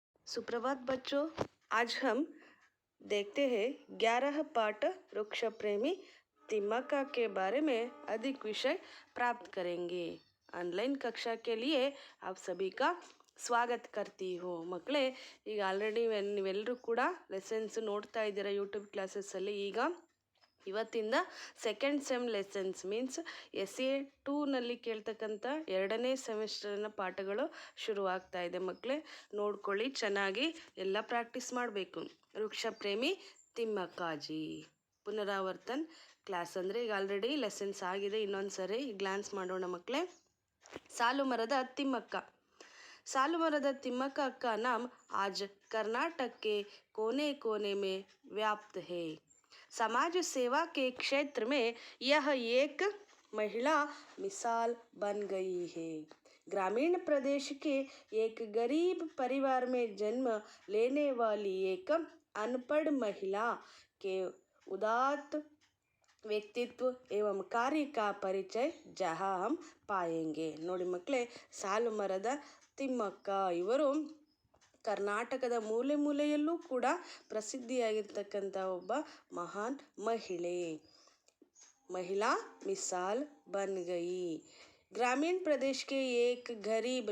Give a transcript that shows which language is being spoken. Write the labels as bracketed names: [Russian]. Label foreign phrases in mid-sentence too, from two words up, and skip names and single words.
[Hindi] सुप्रभात बच्चों। आज हम देखते हैं 11 पाठ वृक्ष प्रेमी तिम्मक्का के बारे में अधिक विषय प्राप्त करेंगे। ऑनलाइन कक्षा के लिए आप सभी का ಸ್ವಾಗತ करती हूँ। [Kannada] ಮಕ್ಕಳೇ, ಈಗ ಆಲ್ರೆಡಿ ನೀವೆಲ್ಲರೂ ಕೂಡ ಲೆಸನ್ಸ್ ನೋಡ್ತಾ ಇದ್ದೀರಾ ಯೂಟ್ಯೂಬ್ ಕ್ಲಾಸಸ್ಸಲ್ಲಿ. ಇವತ್ತಿಂದ [English] second sem lessons means [Kannada] SA2ನಲ್ಲಿ ಕೇಳ್ತಕ್ಕಂಥ 2ನೇ ಸೆಮಿಸ್ಟರ್ನ ಪಾಠಗಳು ಶುರುವಾಗ್ತಾ ಇದೆ. ಮಕ್ಕಳೇ ನೋಡ್ಕೊಳ್ಳಿ, ಚೆನ್ನಾಗಿ ಎಲ್ಲ ಪ್ರಾಕ್ಟೀಸ್ ಮಾಡಬೇಕು. ವೃಕ್ಷ ಪ್ರೇಮಿ ತಿಮ್ಮಕ್ಕಾಜಿ ಪುನರಾವರ್ತನ್ ಕ್ಲಾಸ್ ಅಂದರೆ ಈಗ ಆಲ್ರೆಡಿ ಲೆಸನ್ಸ್ ಆಗಿದೆ. ಇನ್ನೊಂದು ಸರಿ ಗ್ಲಾನ್ಸ್ ಮಾಡೋಣ ಮಕ್ಕಳೇ. ಸಾಲು ಮರದ ತಿಮ್ಮಕ್ಕ. [Hindi] सालू मरद तिम्मक्का का नाम आज कर्नाटक के कोने कोने में व्याप्त है. समाज सेवा के क्षेत्र में यह एक महिला मिसाल बन गई है. ग्रामीण प्रदेश के एक गरीब परिवार में जन्म लेने वाली एक अनपढ़ महिला के उदात्त ವ್ಯಕ್ತಿತ್ವ एवं कार्य का परिचय जहाँ हम पाएंगे. [Kannada] ನೋಡಿ ಮಕ್ಕಳೇ, ಸಾಲು ಮರದ ತಿಮ್ಮಕ್ಕ ಇವರು ಕರ್ನಾಟಕದ ಮೂಲೆ ಮೂಲೆಯಲ್ಲೂ ಕೂಡ ಪ್ರಸಿದ್ಧಿಯಾಗಿರ್ತಕ್ಕಂಥ ಒಬ್ಬ ಮಹಾನ್ ಮಹಿಳಾ [Hindi] मिसाल बन गई. [Kannada] ಗ್ರಾಮೀಣ ಪ್ರದೇಶಕ್ಕೆ [Hindi] एक गरीब.